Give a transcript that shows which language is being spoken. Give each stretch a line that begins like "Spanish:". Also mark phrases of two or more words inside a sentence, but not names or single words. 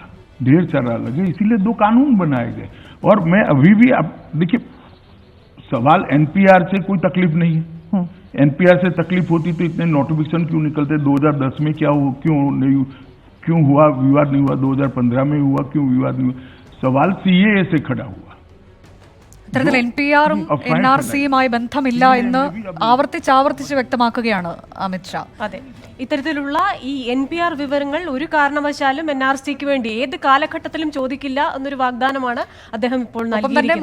Hindi: ढेर सारा अलग है, इसीलिए 2 कानून बनाए गए। और मैं अभी भी, आप देखिए, सवाल एनपीआर से कोई तकलीफ नहीं है। एनपीआर से तकलीफ होती तो इतने नोटिफिकेशन क्यों निकलते? 2010 में क्या हो, क्यों हुआ विवाद नहीं हुआ? 2015 में हुआ, क्यों विवाद नहीं हुआ? सवाल सीएए से खड़ा हुआ।
Malayalam: ഇത്തരത്തിൽ NPR-ഉം NRC-യുമായി ബന്ധമില്ല എന്ന് ആവർത്തിച്ച് വ്യക്തമാക്കുകയാണ് അമിത്ഷാ. അതെ, ഇത്തരത്തിലുള്ള ഈ NPR വിവരങ്ങൾ ഒരു കാരണവശാലും NRC-ക്ക് വേണ്ടി ഏത് കാലഘട്ടത്തിലും ചോദിക്കില്ല എന്നൊരു വാഗ്ദാനമാണ് അദ്ദേഹം ഇപ്പോൾ നൽകിയിരിക്കുന്നത്.